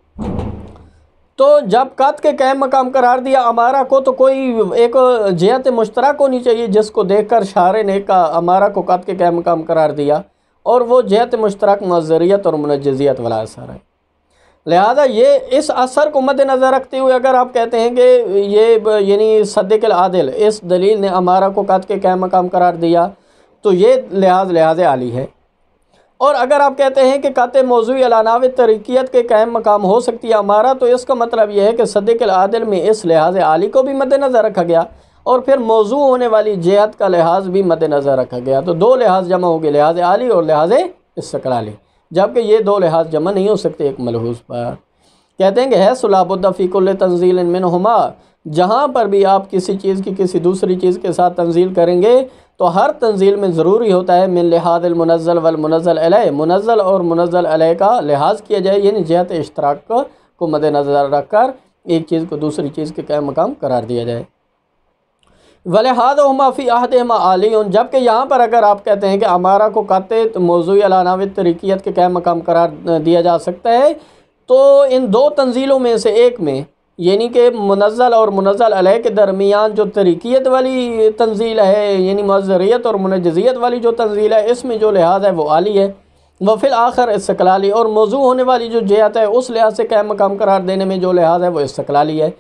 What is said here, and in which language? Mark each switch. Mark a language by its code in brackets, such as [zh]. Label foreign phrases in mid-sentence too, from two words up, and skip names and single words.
[ur] تو جب قطع کے قائم مقام قرار دیا امارہ کو تو کوئی ایک جہت مشترک ہونی چاہیے جس کو دیکھ کر شارع نے امارہ کو قطع کے قائم مقام قرار دیا، اور وہ جہت مشترک مؤثریت اور منجزیت والا اثر ہے۔ لہذا یہ اس اثر کو مد نظر رکھتے ہوئے اگر آپ کہتے ہیں کہ یہ یعنی [ar] صدق العادل [ur] اس دلیل نے امارہ کو قطع کے قائم مقام قرار دیا تو یہ لحاظ عالی ہے، اور اگر آپ کہتے ہیں کہ قطع موضوعی علی نحو طریقیت کے قائم مقام ہو سکتی ہے امارہ، تو اس کا مطلب یہ ہے کہ [ar] صدق العادل [ur] میں اس لحاظ عالی کو بھی مد نظر رکھا گیا اور پھر موضوع ہونے والی جہت کا لحاظ بھی مد نظر رکھا گیا، تو دو لحاظ جمع ہو گئے، لحاظ عالی اور لحاظ استقلالی، جبکہ یہ دو لحاظ جمع نہیں ہو سکتے ایک ملحوظ پر۔ کہتے ہیں کہ [ar] حیث لا بد فی کل تنزیل منہما، [ur] جہاں پر بھی آپ کسی چیز کی کسی دوسری چیز کے ساتھ تنزیل کریں گے تو ہر تنزیل میں ضروری ہوتا ہے [ar] من لحاظ المنزل والمنزل علیہ، [ur] منزل اور منزل علیہ کا لحاظ کیا جائے، یعنی جہت اشتراک کو مد نظر رکھ کر ایک چیز کو دوسری چیز کے قائم مقام قرار دیا جائے۔ [ar] وَلِهَذَا فِي أَحَدِهِمَا عَالِيٌّ، [ur] جبکہ یہاں پر اگر آپ کہتے ہیں کہ امارہ کو قطع موضوعی علی نحو طریقیت کے قائم مقام قرار دیا جا سکتا ہے، تو ان دو تنزیلوں میں سے ایک میں یعنی کہ منزل اور منزل علیہ کے درمیان جو طریقیت والی تنزیل ہے، یعنی معذریت اور منجزیت والی جو تنزیل ہے، اس میں جو لحاظ ہے وہ عالی ہے، [ar] وفی الآخر استقلالی، [ur] اور موضوع ہونے والی جو جہت ہے اس لحاظ سے قائم مقام قرار دینے میں جو لحاظ ہے وہ استقلالی ہے۔